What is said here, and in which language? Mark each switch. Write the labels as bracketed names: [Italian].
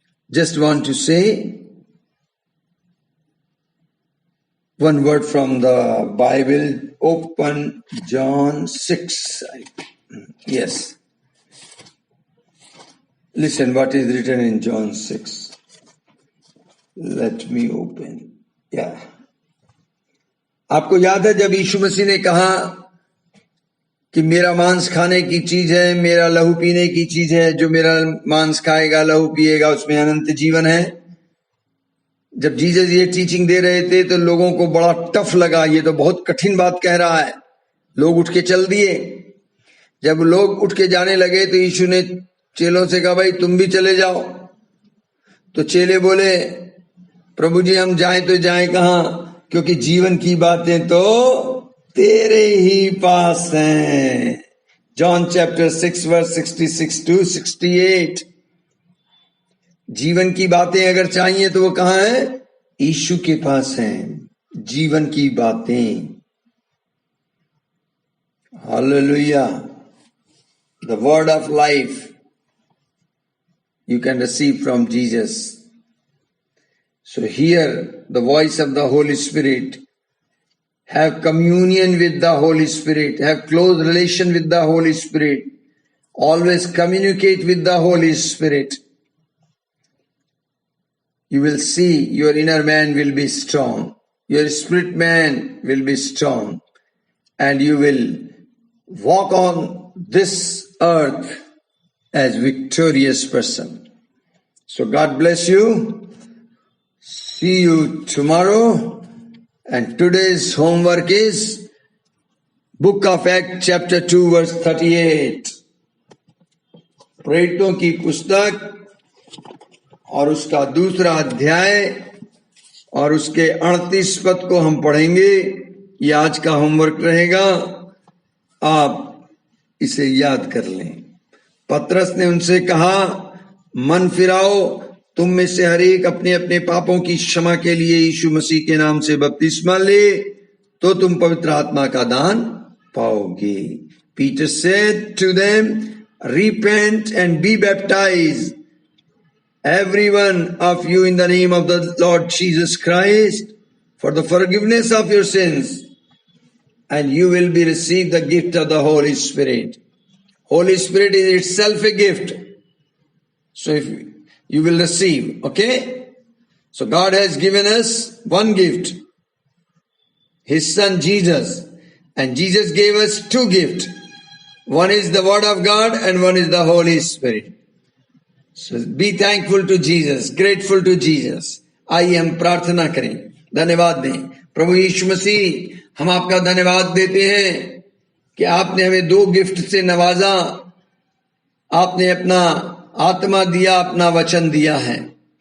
[English] Just want to say one word from the Bible. Open John 6. Yes. Listen what is written in John 6. Let me open. Yeah. [Hindi] आपको याद है जब यीशु मसीह ने कहा कि मेरा मांस खाने की चीज है, मेरा लहू पीने की चीज है. जो मेरा मांस खाएगा, लहू पिएगा, उसमें अनंत जीवन है. जब जीसस ये टीचिंग दे रहे थे तो लोगों को बड़ा टफ लगा. ये तो बहुत कठिन बात कह रहा है. लोग उठ के चल दिए. जब लोग उठ के जाने लगे तो यीशु ने चेलों से कहा, भाई तुम भी चले जाओ. तो चेले बोले, प्रभु जी हम जाएं तो जाएं कहां, क्योंकि जीवन की बातें तो तेरे ही पास हैं। [English] John chapter 6 verse 66 to 68। [Hindi] जीवन की बातें अगर चाहिए तो वो कहां है? यीशु के पास हैं जीवन की बातें। Hallelujah. [English] The word of life you can receive from Jesus. So hear the voice of the Holy Spirit. Have communion with the Holy Spirit. Have close relation with the Holy Spirit. Always communicate with the Holy Spirit. You will see your inner man will be strong. Your spirit man will be strong. And you will walk on this earth as victorious person. So God bless you. See you tomorrow. And today's homework is Book of Acts chapter 2 verse 38. [Hindi] प्रेरितों की पुस्तक और उसका दूसरा अध्याय और उसके 38 पद को हम पढ़ेंगे। ये आज का होमवर्क रहेगा, आप इसे याद कर लें। पतरस ने उनसे कहा, मन फिराओ, तुम में से हर एक अपने अपने पापों की क्षमा के लिए यीशु मसीह के नाम से बपतिस्मा ले, तो तुम पवित्र आत्मा का दान पाओगे। [English] Peter said to them, repent and be baptized, every one of you, in the name of the Lord Jesus Christ, for the forgiveness of your sins, and you will be received the gift of the Holy Spirit. Holy Spirit is itself a gift. So if you will receive, okay? So God has given us one gift, His Son Jesus. And Jesus gave us two gifts. One is the Word of God and one is the Holy Spirit. So be thankful to Jesus, grateful to Jesus. [Hindi] आइए हम प्रार्थना करें, धन्यवाद दें। प्रभु यीशु मसीह, हम आपका धन्यवाद देते हैं कि आपने हमें दो गिफ्ट से नवाजा। आपने अपना आत्मा दिया, अपना वचन दिया है।